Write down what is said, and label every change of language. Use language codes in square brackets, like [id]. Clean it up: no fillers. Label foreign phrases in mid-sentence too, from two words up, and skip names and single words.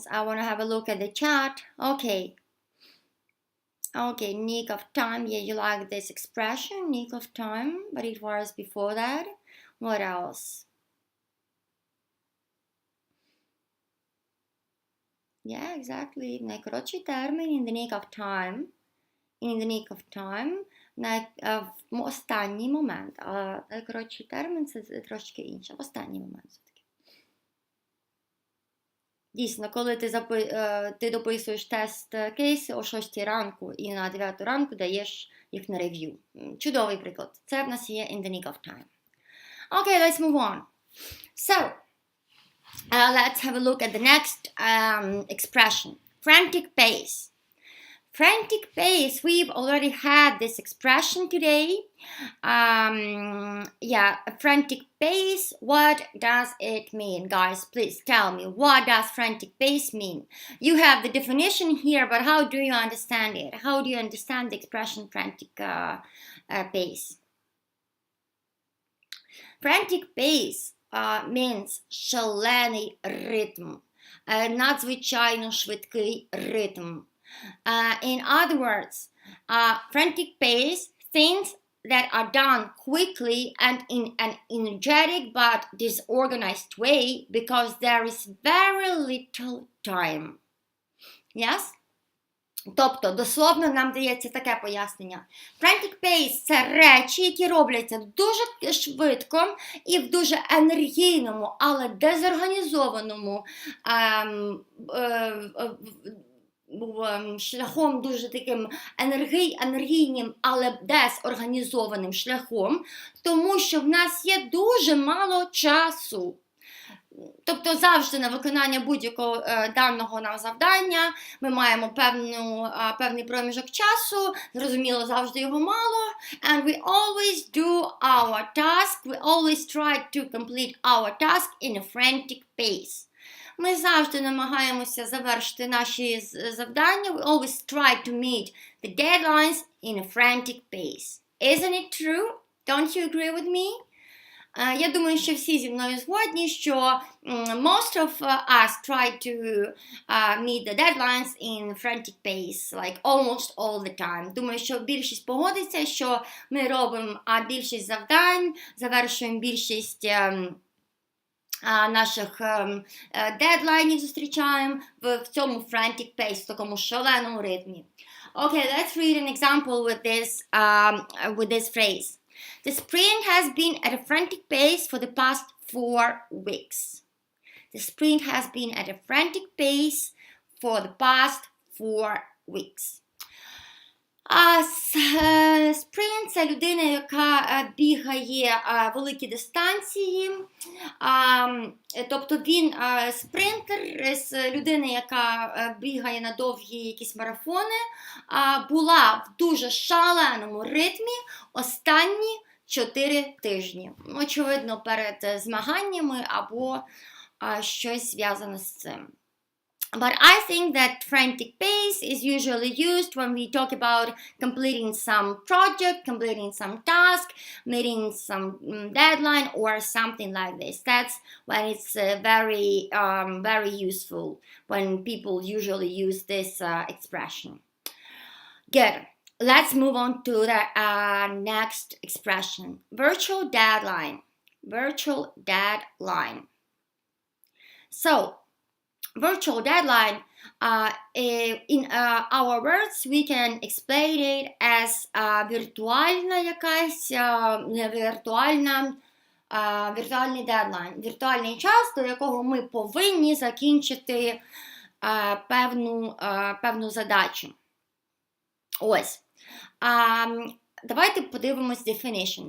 [en] I want to have a look at the chat. Okay, nick of time. Yeah, you like this expression, nick of time, but it was before that. What else? Yeah, exactly. [uk] Найкоротший термін, [en] in the nick of time. In the nick of time. [uk] В останній момент. А найкоротший термін – це трошки інше. В останній момент все-таки. Дійсно, коли ти дописуєш тест-кейси о 6 ранку і на 9 ранку даєш їх на рев'ю. Чудовий приклад. Це в нас є [en] in the nick of time. Okay, let's move on. So, let's have a look at the next expression. Frantic pace. Frantic pace, we've already had this expression today. Frantic pace, what does it mean? Guys, please tell me, what does frantic pace mean? You have the definition here, but how do you understand it? How do you understand the expression frantic pace? Frantic pace means [uk] шалений ритм, надзвичайно швидкий ритм. [en] In other words, frantic pace, things that are done quickly and in an energetic but disorganized way because there is very little time. Yes? [uk] Тобто, дословно нам дається таке пояснення. [en] Frantic pace [uk] – це речі, які робляться дуже швидко і в дуже енергійному, але дезорганізованому шляхом, дуже таким енергійним, але дезорганізованим шляхом, тому що в нас є дуже мало часу. Тобто завжди на виконання будь-якого даного нам завдання ми маємо певний проміжок часу, зрозуміло, завжди його мало, [en] and we always do our task, we always try to complete our task in a frantic pace. [uk] Ми завжди намагаємося завершити наші завдання. [en] We always try to meet the deadlines in a frantic pace. Isn't it true? Don't you agree with me? [uk] Я думаю, що всі зі мною згодні, що [en] most of us try to meet the deadlines in frantic pace, like almost all the time. [uk] Думаю, що більшість погодиться, що ми робимо більшість завдань, завершуємо більшість наших дедлайнів зустрічаємо в цьому [en] frantic pace, [uk] в такому шаленому ритмі. [en] Okay, let's read an example with this phrase. The sprint has been at a frantic pace for the past 4 weeks. The sprint has been at a frantic pace for the past 4 weeks. [uk] Спринт – це людина, яка бігає великі дистанції, тобто він спринтер з людини, яка бігає на довгі якісь марафони, була в дуже шаленому ритмі останні 4 тижні. Очевидно, перед змаганнями або щось зв'язане з цим. [en] But I think that frantic pace is usually used when we talk about completing some project, completing some task, meeting some deadline or something like this. That's when it's very useful, when people usually use this expression. Good. Let's move on to the next expression. Virtual deadline. Virtual deadline. So, virtual deadline, in our words, we can explain it as [uk] віртуальна якась, віртуальний дедлайн, віртуальний час, до якого ми повинні закінчити певну задачу. Ось. Давайте подивимось definition.